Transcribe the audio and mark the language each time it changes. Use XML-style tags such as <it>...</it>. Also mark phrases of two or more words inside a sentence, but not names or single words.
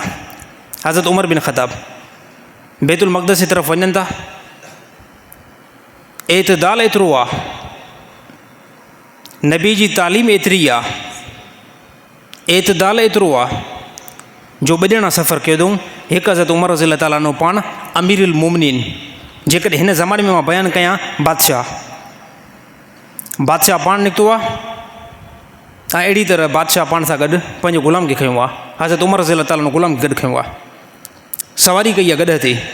<sd>हज़रत उमर बिन ख़त्ताब बैतुल मक़दस जी तरफ़ वञनि था। एतदाल एतिरो आहे, नबी जी तालीम एतिरी आहे, एतदाल एतिरो आहे जो ॿ ॼणा सफ़र कयो अथऊं। हिकु हज़रत उमर</sd> <ar>رضي الله تعالى عنه</ar> <sd>पाण</sd> <ar>أمير المؤمنين,</ar> <sd>जेकॾहिं हिन ज़माने में मां बयानु कयां, बादशाह पाण निकितो आहे ऐं अहिड़ी तरह बादशाह पाण सां गॾु पंहिंजे ग़ुलाम खे खयो आहे। हज़रत उमर</sd> <ar>رضي الله تعالى</ar> <sd>ग़ुलाम खे गॾु खयो आहे, सवारी कई आहे गॾ ते।</sd>